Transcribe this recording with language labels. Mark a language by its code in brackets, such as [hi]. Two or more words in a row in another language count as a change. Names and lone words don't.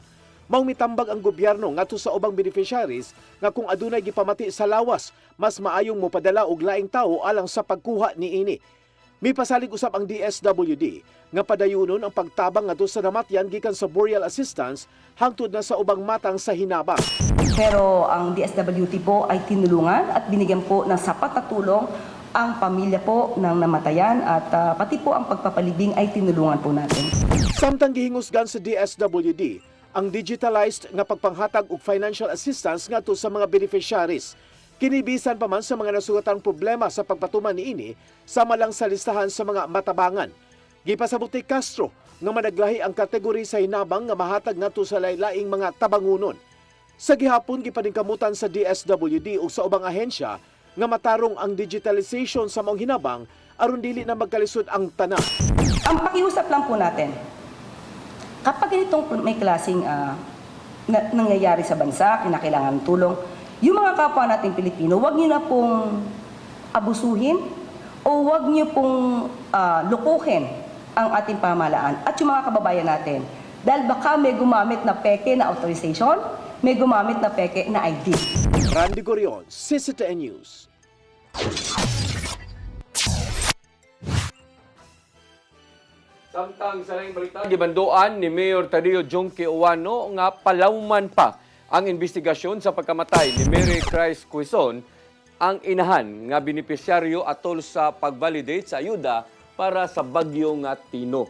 [ceb] Mao mitambag ang gobyerno ngadto sa ubang beneficiaries nga kung adunay gipamati sa lawas, mas maayong mopadala og laing tawo alang sa pagkuha niini. Mipasalig usab ang DSWD nga padayunon ang pagtabang ngadto sa namatyan gikan sa burial assistance hangtod na sa ubang matang sa hinabang. [tl] Pero ang DSWD po ay tinulungan at binigyan po ng sapat na tulong ang pamilya po ng namatayan at pati po ang pagpapalibing ay tinulungan po natin. [ceb] Samtang gihingusgan sa DSWD ang digitalized nga pagpanghatag og financial assistance ngadto sa mga beneficiaries. Kinibisan pa man sa mga nasugatang problema sa pagpatuman niini sama lang sa listahan sa mga matabangan. Gipasabot ni Castro nga managlahi ang kategori sa hinabang nga mahatag ngadto sa laylaing mga tabangunon. Sa gihapon gipaningkamutan sa DSWD ug sa ubang ahensya nga matarong ang digitalization sa maong hinabang aron dili na magkalisod ang tanan. [tl] Ang pakiusap lang po natin, kapag ganitong may klaseng nangyayari sa bansa, kinakailangan ng tulong, yung mga kapwa nating Pilipino, huwag niyo na pong abusuhin o huwag niyo pong lukuhin ang ating pamahalaan at yung mga kababayan natin. Dahil baka may gumamit na peke na authorization, may gumamit na peke na ID. Randy Gorion, CCTN News. [ceb] Samtang sa laing balita, gibandoan ni Mayor Tadio Jonque Uwano nga palawman pa ang investigasyon sa pagkamatay ni Mary Chris Quizon, ang inahan nga benepisyaryo atol sa pag-validate sa ayuda para sa bagyo nga Tino.